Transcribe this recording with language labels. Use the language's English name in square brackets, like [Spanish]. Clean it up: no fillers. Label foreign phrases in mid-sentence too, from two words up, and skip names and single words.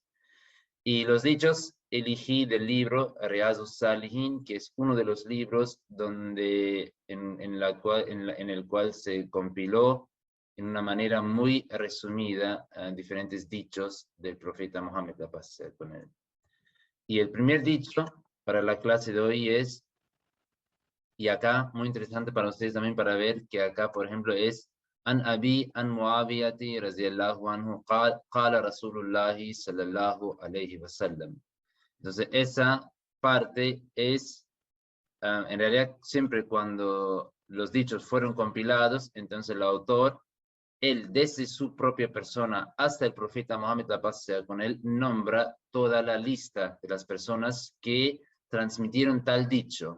[Spanish] Y los dichos elegí del libro Riyadus Salihin, que es uno de los libros donde, en el cual se compiló en una manera muy resumida diferentes dichos del profeta Muhammad, la paz sea con él. Y el primer dicho para la clase de hoy es, y acá muy interesante para ustedes también para ver que acá, por ejemplo, es [Arabic] عن أبي عن معاوية رضي الله عنه قال رسول الله صلى الله عليه وسلم. [Spanish] Entonces, esa parte es, en realidad, siempre cuando los dichos fueron compilados, entonces el autor, él desde su propia persona hasta el profeta Muhammad, la paz sea con él, nombra toda la lista de las personas que transmitieron tal dicho.